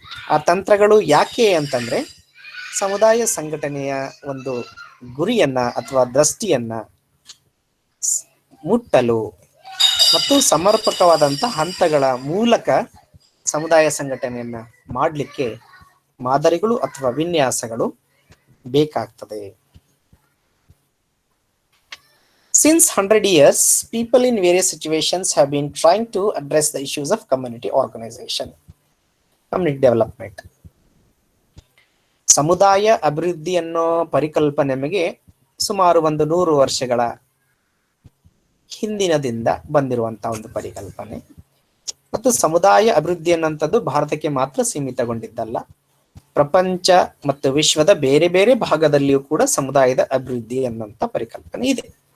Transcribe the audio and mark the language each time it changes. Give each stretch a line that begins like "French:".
Kannada: ಆ ತಂತ್ರಗಳು ಯಾಕೆ ಅಂತಂದ್ರೆ ಸಮುದಾಯ ಸಂಘಟನೆಯ ಒಂದು ಗುರಿಯನ್ನ ಅಥವಾ ದೃಷ್ಟಿಯನ್ನ ಮುಟ್ಟಲು ಮತ್ತು ಸಮರ್ಪಕವಾದಂಥ ಹಂತಗಳ ಮೂಲಕ ಸಮುದಾಯ ಸಂಘಟನೆಯನ್ನ ಮಾಡಲಿಕ್ಕೆ ಮಾದರಿಗಳು ಅಥವಾ ವಿನ್ಯಾಸಗಳು ಬೇಕಾಗ್ತದೆ.
English: Since 100 years, people in various situations have been trying to address the issues of community organization, community development.
Kannada: ಸಮುದಾಯ ಅಭಿವೃದ್ಧಿ ಅನ್ನೋ ಪರಿಕಲ್ಪನೆ ನಮಗೆ ಸುಮಾರು 100 ವರ್ಷಗಳ ಹಿಂದಿನದಿಂದ ಬಂದಿರುವಂತಹ ಒಂದು ಪರಿಕಲ್ಪನೆ. ಮತ್ತು ಸಮುದಾಯ ಅಭಿವೃದ್ಧಿ ಅನ್ನೋಂಥದ್ದು ಭಾರತಕ್ಕೆ ಮಾತ್ರ ಸೀಮಿತಗೊಂಡಿದ್ದಲ್ಲ, ಪ್ರಪಂಚ ಮತ್ತು ವಿಶ್ವದ ಬೇರೆ ಬೇರೆ ಭಾಗದಲ್ಲಿಯೂ ಕೂಡ ಸಮುದಾಯದ ಅಭಿವೃದ್ಧಿ ಅನ್ನೋಂಥ ಪರಿಕಲ್ಪನೆ ಇದೆ.